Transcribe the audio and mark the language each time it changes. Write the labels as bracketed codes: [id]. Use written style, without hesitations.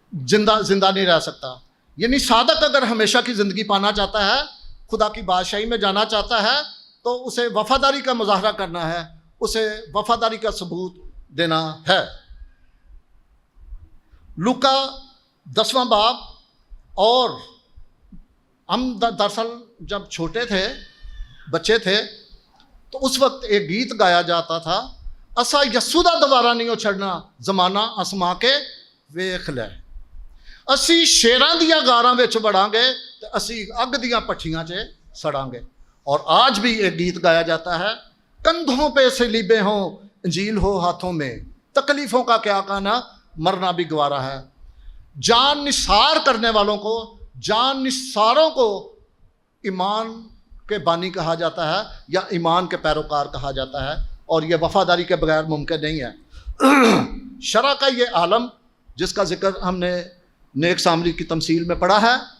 [ur] زندہ نہیں رہ سکتا۔ یعنی صادق اگر ہمیشہ کی زندگی پانا چاہتا ہے، خدا کی بادشاہی میں جانا چاہتا ہے، تو اسے وفاداری کا مظاہرہ کرنا ہے، اسے وفاداری کا ثبوت دینا ہے۔ لوکا 10واں باب، اور ہم دراصل جب چھوٹے تھے، بچے تھے، تو اس وقت ایک گیت گایا جاتا تھا، [pa] اسا یسودہ دوبارہ نہیں چھڑنا، [ur] زمانہ آسماں کے [pa] ਵੇਖ ਲੈ, ਅਸੀਂ ਸ਼ੇਰਾਂ ਦੀਆਂ ਗਾਰਾਂ ਵਿੱਚ ਵੜਾਂਗੇ ਤੇ ਅਸੀਂ ਅੱਗ ਦੀਆਂ ਭੱਠੀਆਂ 'ਚ ਸੜਾਂਗੇ। [ur] اور آج بھی ایک گیت گایا جاتا ہے، کندھوں پہ سلیبے ہوں انجیل ہو ہاتھوں میں، تکلیفوں کا کیا کہنا مرنا بھی گوارا ہے۔ جان نثار کرنے والوں کو، جان نثاروں کو ایمان کے بانی کہا جاتا ہے یا ایمان کے پیروکار کہا جاتا ہے، اور یہ وفاداری کے بغیر ممکن نہیں ہے۔ شرع کا یہ عالم جس کا ذکر ہم نے نیک سامری کی تمثیل میں پڑھا ہے،